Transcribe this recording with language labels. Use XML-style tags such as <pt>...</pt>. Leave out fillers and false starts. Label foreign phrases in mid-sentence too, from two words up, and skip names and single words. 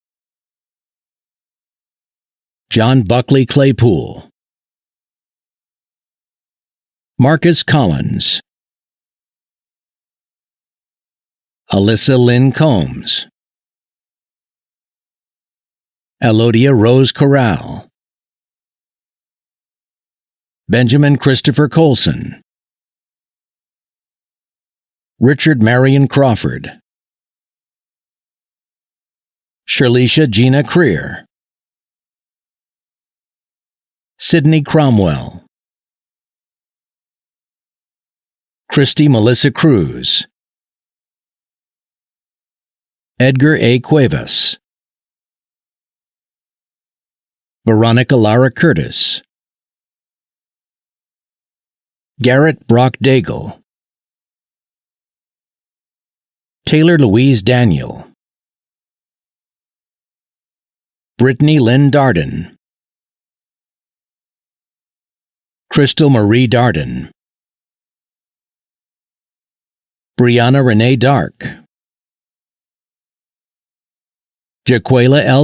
<en>John Buckley Claypool, Marcus Collins, Alyssa Lynn Combs, Elodia Rose Corral, Benjamin Christopher Colson, Richard Marion Crawford, Shirleisha Gina Creer, Sidney Cromwell, Christy Melissa Cruz, Edgar A. Cuevas, Veronica Lara Curtis, Garrett Brock Daigle, Taylor Louise Daniel, Brittany Lynn Darden, Crystal Marie Darden, Brianna Renee Dark, Jaquela L.</en>